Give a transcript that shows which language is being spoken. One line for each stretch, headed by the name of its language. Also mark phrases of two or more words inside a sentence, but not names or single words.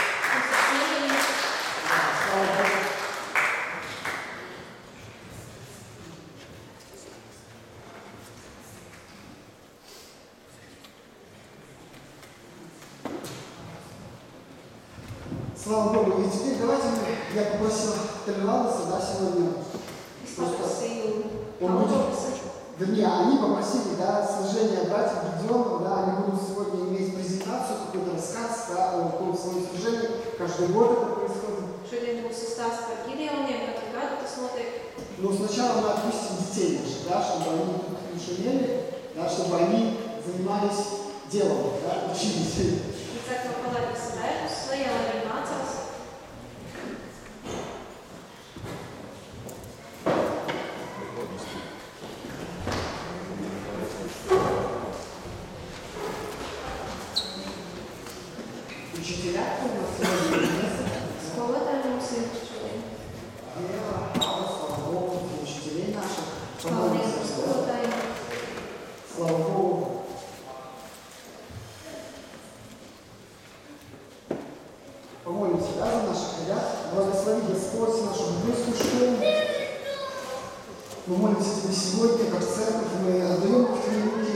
Russian: Да, слава Богу. Слава Богу. И теперь давайте я попросил Тони Валдеса, да, сегодня.
Latvian: Es paprasīju
Russian: Он будет, вернее, они попросили, да, служение братьев Гедеонов, да, они будут сегодня иметь презентацию, какой-то рассказ, да, о том своем служении. Каждый год это происходит.
Latvian: Šodien būs stāsts par Gideoniem, katru gadu tas notiek.
Russian: Но сначала мы отпустим детей наших, да, чтобы они тут не шумели, да, чтобы они занимались делом, да, учились.
Latvian: Līdz ar to palaidīsim bērnus lejā, lai viņi mācās.
Russian: Учителя, кто у нас сегодня есть?
Latvian: Skolotāji mums ir šodien.
Russian: Вера, Алла, слава Богу, учителей наших.
Latvian: Paldies par
Russian: Помолимся, да?
Latvian: skolotājiem.
Russian: Слава Богу. Помолимся, да, за наших ребят. Благослови Господь нашу библейскую школу. Мы молимся Тебе сегодня, как церковь, мы отдаем их в Твои руки.